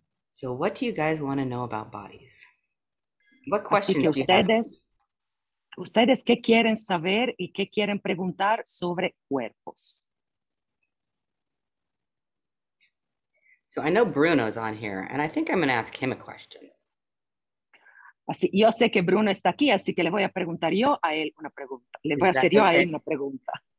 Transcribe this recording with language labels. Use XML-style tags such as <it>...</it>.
<en>So what do you guys want to know about bodies? What questions do you have?</en> <es>¿Ustedes qué quieren saber y qué quieren preguntar sobre cuerpos?</es> <en>So I know Bruno's on here, and I think I'm going to ask him a question.</en> <es>Así, yo sé que Bruno está aquí, así que le voy a preguntar yo a él una pregunta. Le voy a hacer yo a él una pregunta.</es>